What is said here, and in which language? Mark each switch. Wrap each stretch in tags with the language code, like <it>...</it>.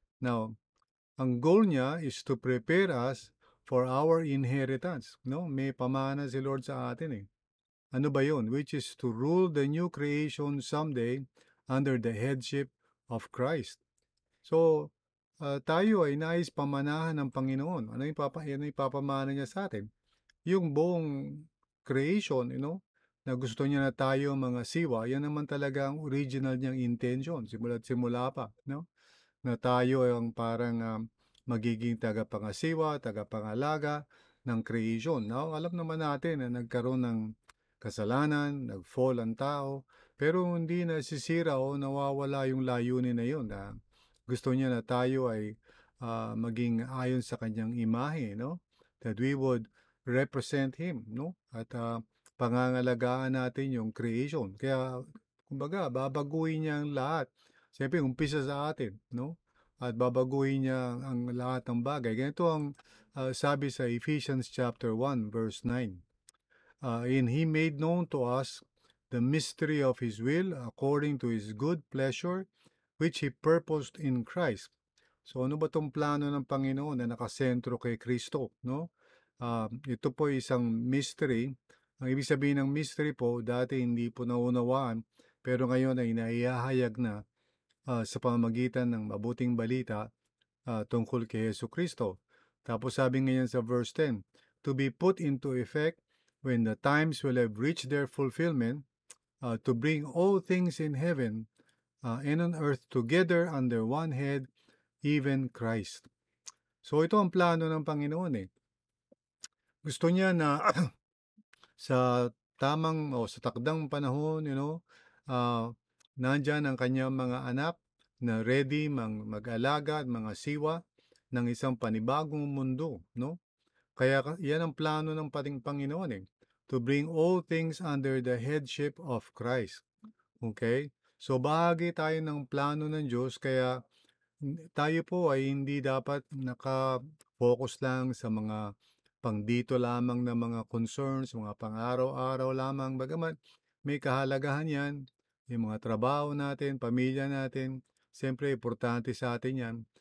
<en>Now,</en> <tl>ang goal niya</tl> <en>is to prepare us for our inheritance, no?</en> <tl>May pamana si Lord sa atin eh. Ano ba 'yon?</tl> <en>Which is to rule the new creation someday under the headship of Christ.</en> <tl>So, tayo ay nais pamanahan ng Panginoon. Ano yung ipapamana niya sa atin? Yung buong creation, na gusto niya na tayo mga siwa, yan naman talaga ang original niyang intention, simula't simula pa, no? Na tayo ang parang magiging tagapangasiwa, tagapangalaga ng creation. Now, alam naman natin na nagkaroon ng kasalanan, nag-fall ang tao, pero hindi nasisira o nawawala yung layunin na yun na gusto niya na tayo ay maging ayon sa kanyang imahe, no?</tl> <en>That we would represent Him, no?</en> <tl>At pangangalagaan natin yung creation. Kaya, kumbaga, babaguhin niya ang lahat. Siyempre, umpisa sa atin, no? At babaguhin niya ang lahat ng bagay. Ganito ang sabi sa Ephesians chapter 1 verse 9.</tl> <en>"And He made known to us the mystery of His will according to His good pleasure, which He purposed in Christ."</en> <tl>So ano ba tong plano ng Panginoon na nakasentro kay Kristo, no? Ito po isang mystery. Ang ibig sabihin ng mystery po, dati hindi po naunawaan, pero ngayon ay naihahayag na sa pamamagitan ng mabuting balita tungkol kay Kristo. Tapos sabi ngayon sa verse 10,</tl> <en>"To be put into effect when the times will have reached their fulfillment, to bring all things in heaven and on earth together under one head, even Christ."</en> <tl>So ito ang plano ng Panginoon eh. Gusto niya na sa tamang o sa takdang panahon, nandyan ang kanyang mga anak na ready mag-alaga at mga siwa ng isang panibagong mundo, no? Kaya yan ang plano ng pating Panginoon eh,</tl> <en>to bring all things under the headship of Christ. Okay?</en> <tl>So bahagi tayo ng plano ng Diyos kaya tayo po ay hindi dapat naka-focus lang sa mga pangdito lamang na mga concerns, mga pang-araw-araw lamang. Bagamat may kahalagahan yan, yung mga trabaho natin, pamilya natin, siyempre importante sa atin yan.</tl>